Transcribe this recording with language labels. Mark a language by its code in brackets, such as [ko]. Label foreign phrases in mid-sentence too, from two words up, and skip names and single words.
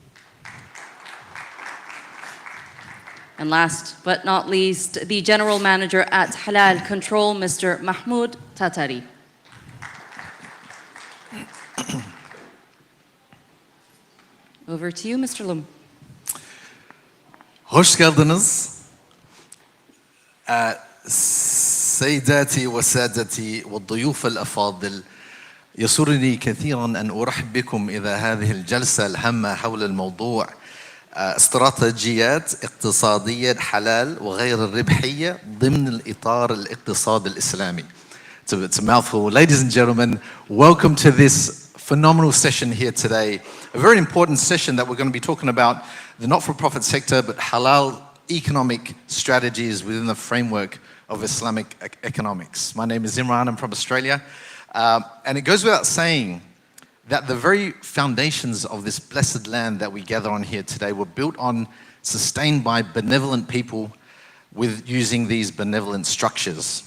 [en] And last but not least, the General Manager at Halal Control, Mr. Mahmoud Tatari. Over to you, Mr. Loom. [tr] Hoş geldiniz. [ar] سيداتي وسادتي والضيوف الأفاضل، يسرني كثيرا أن أرحب بكم إلى هذه الجلسة الهامة حول الموضوع استراتيجيات اقتصادية حلال وغير الربحية ضمن الإطار الاقتصاد الإسلامي. [en] It's a mouthful. Ladies and gentlemen, welcome to this phenomenal session here today. A very important session that we're going to be talking about the not-for-profit sector, but halal economic strategies within the framework of Islamic economics. My name is Imran, I'm from Australia. And it goes without saying that the very foundations of this blessed land that we gather on here today were built on, sustained by benevolent people with using these benevolent structures.